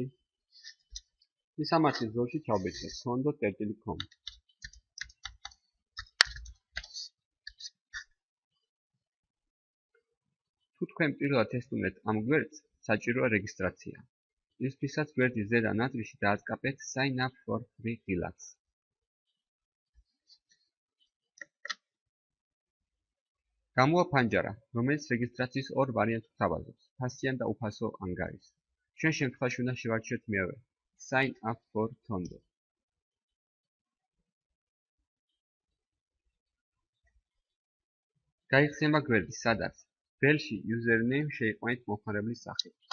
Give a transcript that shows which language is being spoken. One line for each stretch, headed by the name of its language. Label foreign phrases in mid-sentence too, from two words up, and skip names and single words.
Georgian: მისამართის ზოლში ჩავბეჭდეთ sondo.com. თუ თქვენ პირველად ესტუმრეთ ამ გვერდს, საჭიროა რეგისტრაცია. ისთვისაც გვერდის ზედა ნაწილში დააწკაპეთ
English: Sign up for free
Georgian: ღილაკს. გამოვა ფანჯარა, რომელიც რეგისტრაციის ორ ვარიანტს გვთავაზობს, ფასიან და უფასო ანგარიშს. ჩვენ შემთხვევაში უნდა შევარჩიოთ მეორე,
English: Sign up for Tondo.
Georgian: გაიხსნება გვერდი, სადაც ველში username შეიყვანეთ მომხმარებლის სახელი.